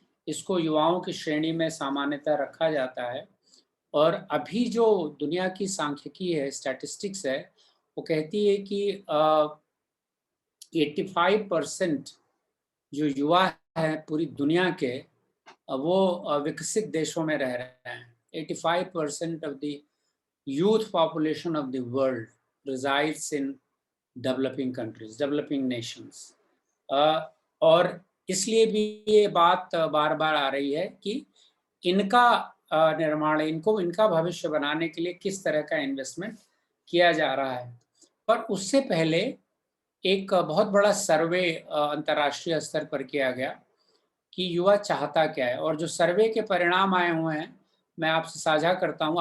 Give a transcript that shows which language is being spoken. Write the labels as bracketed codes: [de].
[hi] इसको युवाओं की श्रेणी में सामान्यतः रखा जाता है। और अभी जो दुनिया की सांख्यिकी है, स्टैटिस्टिक्स है, वो कहती है कि 85% जो युवा है पूरी दुनिया के, वो विकसित देशों में रह रहे हैं। [en] 85% of the youth population of the world resides in developing countries, developing nations. [hi] और इसलिए भी ये बात बार बार आ रही है कि इनका निर्माण, इनका भविष्य बनाने के लिए किस तरह का इन्वेस्टमेंट किया जा रहा है। पर उससे पहले एक बहुत बड़ा सर्वे अंतर्राष्ट्रीय स्तर पर किया गया कि युवा चाहता क्या है, और जो सर्वे के परिणाम आए हुए हैं मैं आपसे साझा करता हूं।